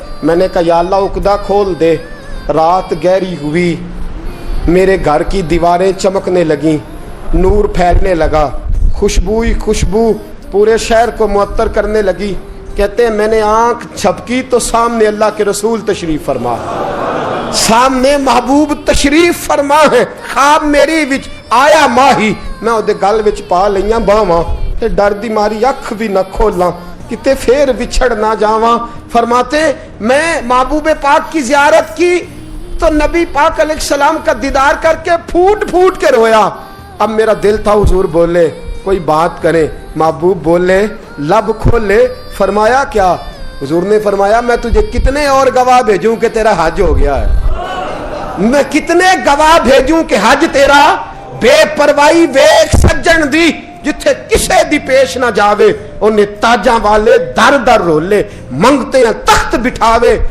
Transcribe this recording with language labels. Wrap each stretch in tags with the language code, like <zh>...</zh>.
<ur>میں نے کہا یا اللہ عقدہ کھول دے. رات گہری ہوئی, میرے گھر کی دیواریں چمکنے لگیں, نور پھیلنے لگا, خوشبو ہی خوشبو پورے شہر کو معطر کرنے لگی. کہتے ہیں میں نے آنکھ جھپکی تو سامنے اللہ کے رسول تشریف فرما, سامنے محبوب تشریف فرما ہے.</ur> <pa>خواب میری وچ آیا ماہی, میں اودے گل وچ پا لئیاں باواں تے ڈر دی ماری اکھ بھی نہ کھولاں, کتے پھر بچھڑ نہ جاواں.</pa> <ur>فرماتے میں محبوب پاک کی زیارت کی تو نبی پاک علیہ السلام کا دیدار کر کے پھوٹ پھوٹ کے رویا. اب میرا دل تھا حضور بولے, کوئی بات کرے. محبوب بولے, لب کھولے. فرمایا کیا؟ حضور نے فرمایا میں تجھے کتنے اور گواہ بھیجوں کہ تیرا حج ہو گیا ہے, میں کتنے گواہ بھیجوں کہ حج تیرا</ur> <pa>بے پرواہی ویکھ سجن دی, جتھے کسے دی پیش نہ جاوے انہیں تاجاں والے در در رولے, منگتے ہیں تخت بٹھاوے.</pa>